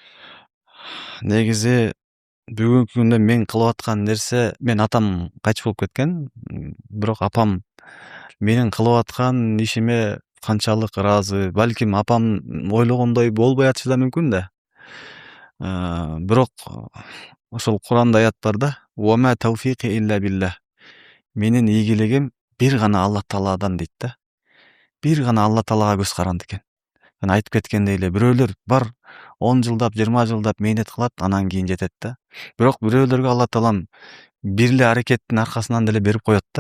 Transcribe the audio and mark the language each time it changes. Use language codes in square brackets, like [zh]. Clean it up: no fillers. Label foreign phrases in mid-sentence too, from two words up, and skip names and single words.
[ky] Негизи бүгүнкү күндө мен кылып аткан нерсе, мен атам кайтыш болуп кеткен, бирок апам менин кылып аткан ишиме канчалык ыраазы, балким апам ойлогондой болбой атышы да мүмкүн да. Бирок ошол Куранда аят бар да: [ar] "وما توفيقي إلا بالله". [ky] Менин ийгилигим бир гана Алла Тааладан дейт да. Бир гана Алла Таалага көз каранды экен. Жана айтып кеткендей эле бирөөлөр бар 10 жылдап, 20 жылдап мээнет кылат, анан кийин жетет да. Бирок бирөөлөргө Алла Таалам бир эле аракеттин аркасынан деле берип коет да.